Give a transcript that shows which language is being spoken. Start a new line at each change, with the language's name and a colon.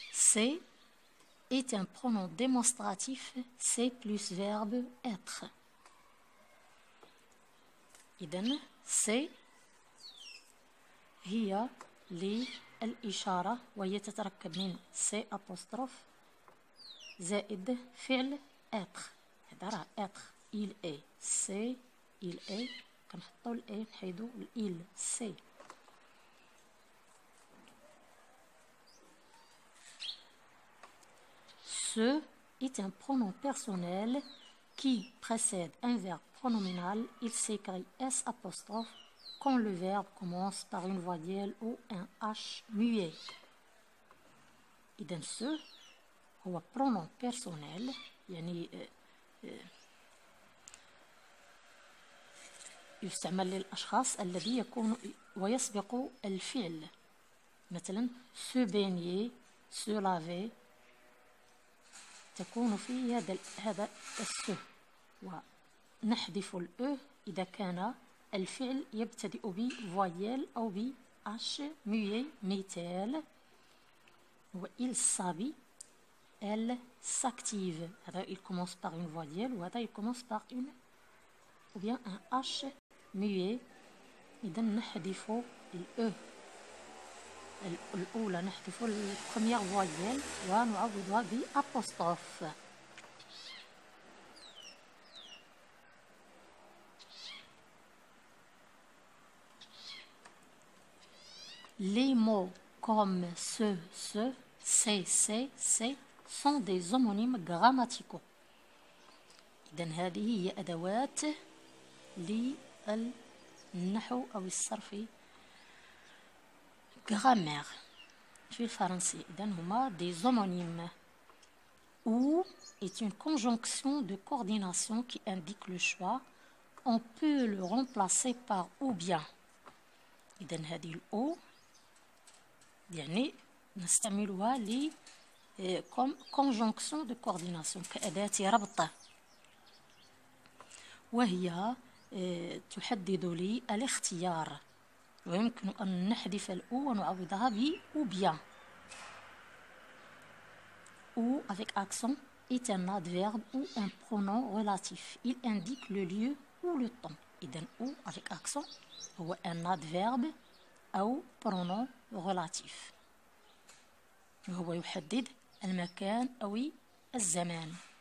French: C'est est un pronom démonstratif, c'est plus verbe être.
Arabic: إذن c'est هي للإشارة وهي تتركب من سي أبوستروف زائد فعل être. هذا راه être.
French: il est. c'est il est.
Arabic: كنحطو الاي نحيدو il.
French: c'est. Ce est un pronom personnel qui précède un verbe pronominal. Il s'écrit S apostrophe quand le verbe commence par une voyelle ou un H muet.
Arabic: إذن ce هو pronom personnel يعني يستعمل للأشخاص الذي يكون ويسبق الفعل. مثلا
French: se baigner, se laver
Arabic: تكون فيه هذا الس. ونحذف الأ إذا كان الفعل يبتدئ بفويل أو ب H muet. مثال هو
French: il s'habille, elle s'active. هذا il commence par une voyelle وهذا il commence par une ou bien un H muet.
Arabic: إذا نحذف الأ الأولى، نحذف البروميير فويل ونعوضها بأبوستروف.
French: Les mots comme ce, c'est sont des homonymes grammaticaux.
Arabic: إذن هذه هي أدوات للنحو أو الصرف grammaire في الفرنسي. إذن هما
French: des homonymes. Ou est une conjonction de coordination qui indique le choix. On peut le remplacer par ou bien.
Arabic: إذن هذه الأو يعني نستعملها
French: comme conjonction de coordination
Arabic: كأداة ربط، وهي تحدد لي الاختيار، ويمكن أن نحذف الأو ونعوضها ب ou bien. Ou avec accent est un adverbe ou un pronom relatif. Il indique le lieu ou le temps. إذن
French: ou avec accent
Arabic: هو
French: un adverbe
Arabic: أو pronom relatif، وهو يحدد المكان أو الزمان.